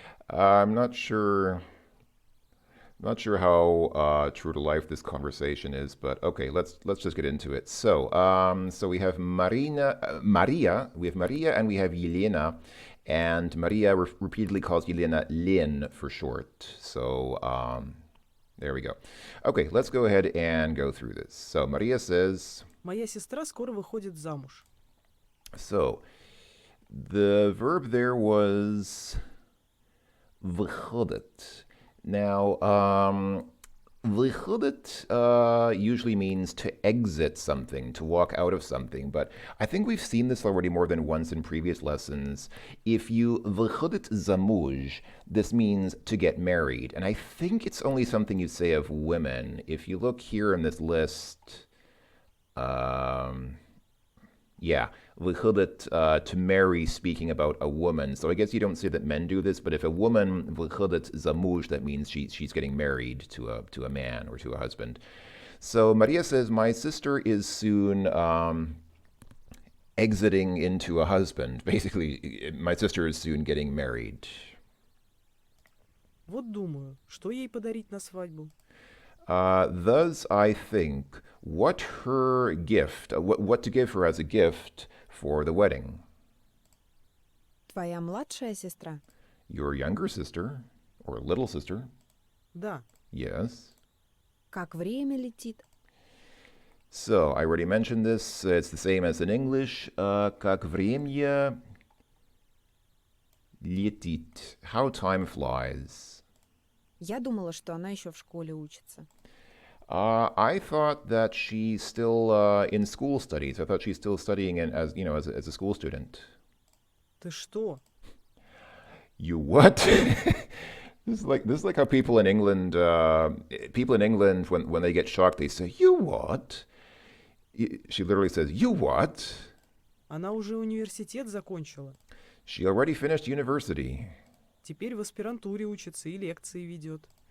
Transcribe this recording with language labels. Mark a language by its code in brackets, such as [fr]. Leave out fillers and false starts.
[en] I'm not sure how true to life this conversation is, but okay, let's just get into it. So we have Maria, and we have Yelena, and Maria repeatedly calls Yelena Lin for short. So there we go. Okay, let's go ahead and go through this. So Maria says. [ru] Моя сестра скоро выходит замуж. [en] So the verb there was выходит. Now, Выходит usually means to exit something, to walk out of something, but I think we've seen this already more than once in previous lessons. If you [ru] выходит замуж, [en] this means to get married, and I think it's only something you say of women. If you look here in this list, um, yeah, выходит to marry, speaking about a woman. So I guess you don't say that men do this, but if a woman [ru] выходит замуж, [en] that means she's getting married to a man or to a husband. So Maria says, my sister is soon exiting into a husband. Basically, my sister is soon getting married. [ru] Вот думаю, что ей подарить на свадьбу? [en] Thus, I think what her gift, what to give her as a gift for the wedding. [ru] Твоя младшая сестра? [en] Your younger sister, or little sister, [ru] Да, [en] yes. [ru] Как время летит? [en] So, I already mentioned this. It's the same as in English. [ru] Как время летит. [en] How time flies. [ru] Я думала, что она еще в школе учится. [en] I thought that she's still in school studies. I thought she's still studying as as a school student. [ru] ты что? [en] You what? This is like how people in England when they get shocked they say you what? She literally says you what? [ru] Она уже университет закончила. [en] She already finished university. [ru] Теперь в аспирантуре учится и лекции ведет.